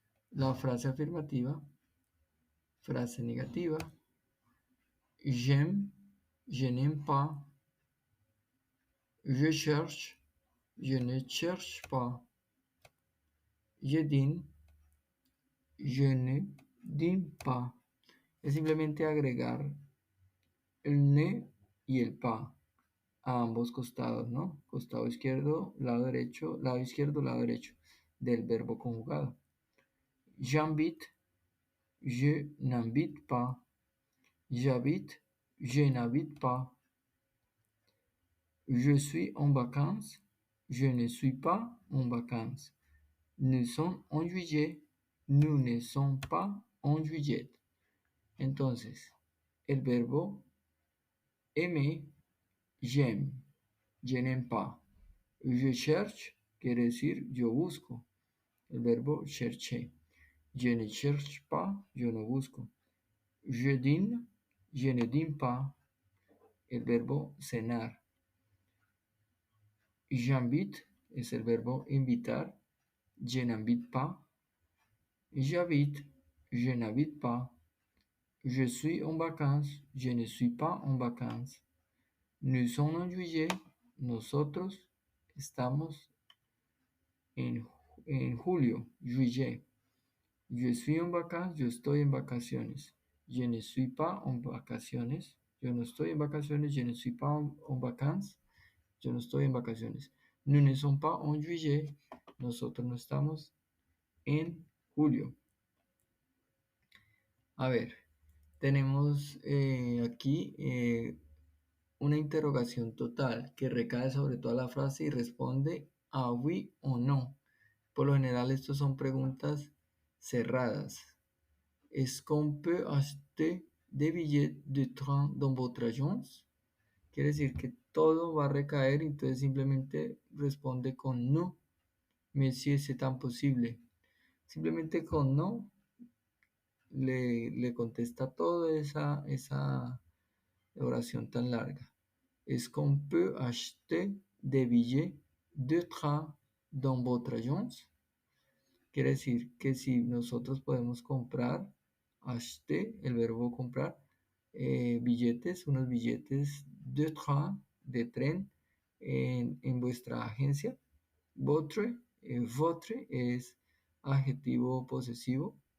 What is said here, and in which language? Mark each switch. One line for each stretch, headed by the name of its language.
Spanish: La frase afirmativa, frase negativa,
French: j'aime, je n'aime pas, je cherche, je ne cherche pas, je dîne, je ne dîne pas.
Spanish: Es simplemente agregar el ne y el pa a ambos costados, ¿no? Costado izquierdo, lado izquierdo, lado derecho del verbo conjugado.
French: J'habite, je n'habite pas. J'habite, je n'habite pas. Je suis en vacances, je ne suis pas en vacances. Nous sommes en juillet, nous ne sommes pas en juillet.
Spanish: Entonces, el verbo
French: aimer, j'aime, je n'aime pas. Je cherche
Spanish: quiere decir yo busco. El verbo chercher.
French: Je ne cherche pas,
Spanish: yo no busco.
French: Je dîne, je ne dîne pas.
Spanish: El verbo cenar. J'invite es el verbo invitar.
French: Je n'invite pas. J'habite, je n'habite pas. Je suis en vacances, je ne suis pas en vacances. Nous sommes en juillet,
Spanish: nosotros estamos en julio,
French: juillet. Je suis en vacances,
Spanish: yo estoy en vacaciones.
French: Je ne suis pas en
Spanish: vacaciones, yo no estoy en vacaciones.
French: Je ne suis pas en vacances,
Spanish: yo no estoy en vacaciones.
French: Nous ne sommes pas en juillet,
Spanish: nosotros no estamos en julio. A ver, tenemos aquí una interrogación total que recae sobre toda la frase y responde a oui o no. Por lo general, estos son preguntas cerradas.
French: Est-ce qu'on peut acheter des billets de train dans votre agence?
Spanish: Quiere decir que todo va a recaer, entonces simplemente responde con no.
French: Monsieur, c'est imposible.
Spanish: Simplemente con no le contesta toda esa oración tan larga.
French: Est-ce qu'on peut acheter des billets de train dans votre agence?
Spanish: Quiere decir que si nosotros podemos comprar, acheter, el verbo comprar, billetes, unos billetes de train, de tren, en vuestra agencia. Votre, votre es adjetivo posesivo.